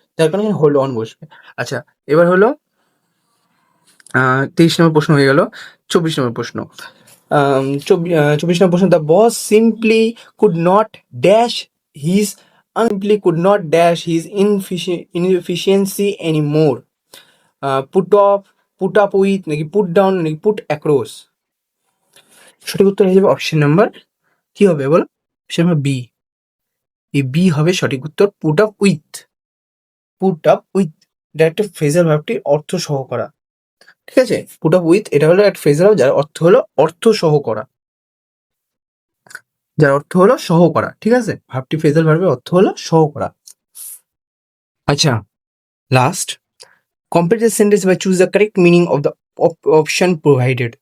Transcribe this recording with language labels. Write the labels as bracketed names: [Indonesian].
[Bangla] তার কারণে hold on বসবে। আচ্ছা, এবার হলো 23 নম্বর প্রশ্ন হয়ে গেল। 24 নম্বর প্রশ্ন। [English] 24 [Bangla] নম্বর প্রশ্ন, [English] The boss simply could not dash his simply could not dash his inefficiency anymore. Put up with নাকি put down নাকি put across? [Bangla] সঠিক উত্তর হয়ে যাবে অপশন নাম্বার কি হবে বলো? Option number B. এই বি হবে সঠিক উত্তর, put up with. Put up with এটা একটা ফ্রেজাল ভার্বটি অর্থ সহ করা, ঠিক আছে? পুট আপ উইথ এটা হলো একটা ফ্রেজাল ভার্ব যার অর্থ হলো অর্থ সহ করা, যার অর্থ হলো সহ করা, ঠিক আছে? ভার্বটি ফ্রেজাল ভার্বের অর্থ হলো সহ করা। [English] আচ্ছা, last, complete the sentence by choose the correct meaning of the option provided.